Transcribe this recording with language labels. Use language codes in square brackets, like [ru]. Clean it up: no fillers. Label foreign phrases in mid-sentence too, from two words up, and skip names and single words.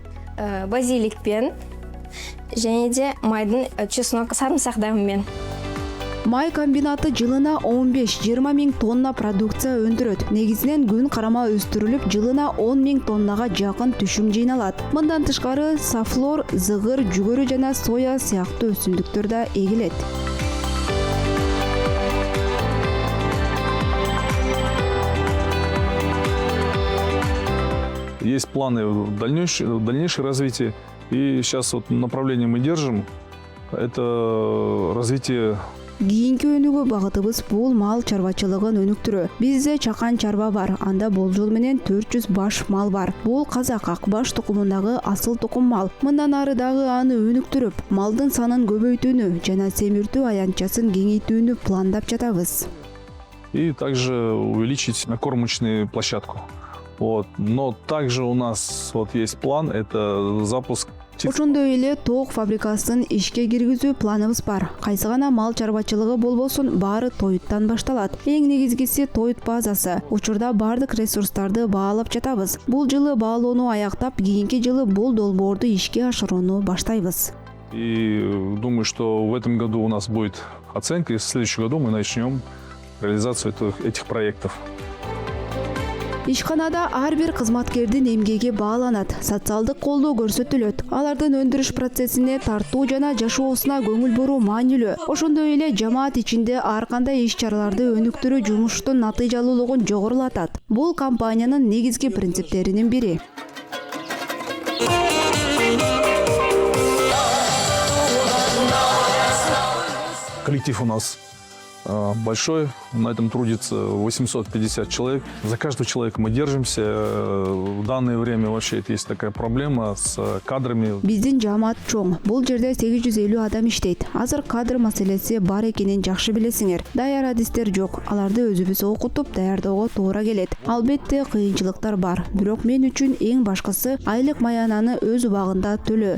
[kk] Базиликпен және де майдын чеснок сарымсак дәмімен. [ky] Май комбинаты жылына 15-20 миң тонна продукция өндүрөт. Негизинен күн карама өстүрүлүп, жылына 10 миң тоннага жакын түшүм жыйналат. Мындан тышкары сафлор, зыгыр, жүгөрү жана соя сыяктуу өсүмдүктөр да эгилет. [ru] Есть планы дальнейшее развитие. И сейчас вот направление мы держим. Это развитие. [ky] Кийинки өнүгүү багытыбыз бул мал чарбачылыгын өнүктүрүү. Бизде чакан чарба бар. Анда болжол менен 400 баш мал бар. Бул казак ак баш тукумундагы асыл тукум мал. Мындан ары дагы аны өнүктүрүп, малдын санын көбөйтүүнү жана семиртүү аянтчасын кеңейтүүнү пландап жатабыз. [ru] И также увеличить кормочную площадку. Вот. Но также у нас вот есть план, это запуск. [ky] Ошондой эле тоок фабрикасын ишке киргизүү планыбыз бар. Кайсы гана мал чарбачылыгы болбосун, баары тоюттан башталат. Эң негизгиси тоют базасы. Учурда бардык ресурстарды баалап жатабыз. Бул жылы баалоону аяктап, кийинки жылы бул долбоорду ишке ашырууну баштайбыз. [ru] И думаю, что в этом году у нас будет оценка, и в следующем году мы начнем реализацию этих проектов. [ky] Ишканада ар бир кызматкердин эмгеги бааланат, социалдык колдоо көрсөтүлөт. Алардын өндүрүш процессине тартуу жана жашоосуна көңүл буруу маанилүү. Ошондой эле жамаат ичинде ар кандай иш-чараларды өнүктүрүү жумуштун натыйжалуулугун жогорулатат. Бул компаниянын негизги принциптеринин бири. [ru] коллектив у нас большой, на этом трудится 850 человек. За каждого человека мы держимся. В данное время вообще есть такая проблема с кадрами. [ky] Биздин жамаат чоң. Бул жерде 850 адам иштейт. Азыр кадр маселеси бар экенин жакшы билесиңер. Даяр адистер жок. Аларды өзүбүз окутуп даярдоого туура келет. Албетте кыйынчылыктар бар. Бирок мен үчүн эң башкысы айлык маянаны өз убагында төлөө.